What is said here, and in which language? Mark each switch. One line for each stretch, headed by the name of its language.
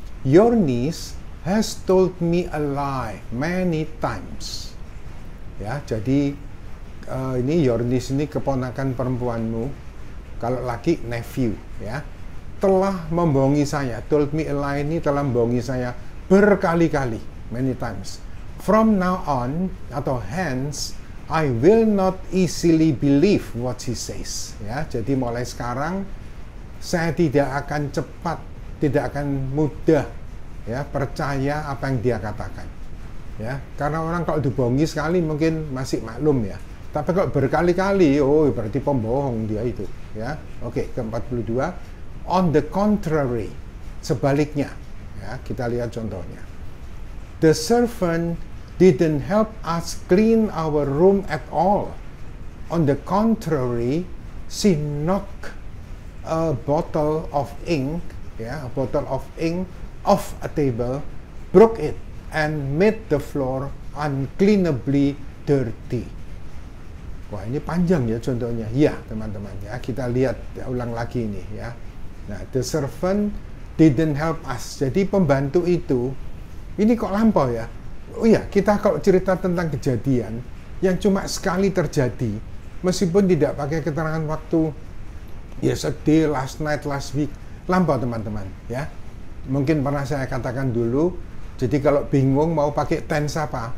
English: Your niece has told me a lie many times.
Indonesian: Ya, jadi ini
English: your niece
Indonesian: ini keponakan perempuanmu. Kalau laki nephew ya. Telah membohongi saya.
English: Told me a lie
Indonesian: ini telah membohongi saya berkali-kali,
English: many times. From now on atau hence I will not easily believe what he says.
Indonesian: Ya, jadi mulai sekarang saya tidak akan cepat, tidak akan mudah ya percaya apa yang dia katakan. Ya, karena orang kalau dibohongi sekali mungkin masih maklum ya. Tapi kalau berkali-kali, oh berarti pembohong dia itu. Ya, oke, ke-42.
English: On the contrary,
Indonesian: sebaliknya. Ya, kita lihat contohnya.
English: The servant didn't help us clean our room at all. On the contrary, she knocked a bottle of ink, a bottle of ink off a table, broke it, and made the floor uncleanably dirty.
Indonesian: Wah, ini panjang ya contohnya. Ya, teman-teman ya, kita lihat ya, ulang lagi ini ya.
English: Nah, the servant didn't help us.
Indonesian: Jadi pembantu itu, ini kok lampau ya. Oh iya, kita kalau cerita tentang kejadian yang cuma sekali terjadi, meskipun tidak pakai keterangan waktu,
English: yesterday, last night, last week,
Indonesian: lampau teman-teman, ya. Mungkin pernah saya katakan dulu, jadi kalau bingung mau pakai tense apa?